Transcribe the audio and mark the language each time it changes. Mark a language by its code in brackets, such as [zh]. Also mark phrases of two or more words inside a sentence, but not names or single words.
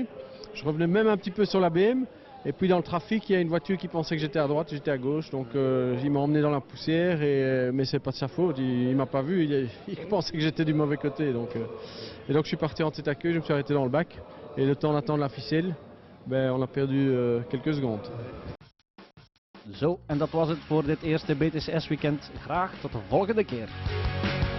[fr] Je revenais même un petit peu sur la BM. Et puis dans le trafic, il y a une voiture qui pensait que j'étais à droite, j'étais à gauche. Donc il m'a emmené dans la poussière, mais c'est pas de sa faute. Il m'a pas vu, il pensait que j'étais du mauvais côté. Et donc je suis parti en tête à queue, je me suis arrêté dans le bac. Et le temps d'attendre la ficelle. ben, on a perdu quelques secondes. [nl] Zo, en dat was het voor dit eerste BTCS weekend. Graag tot de volgende keer.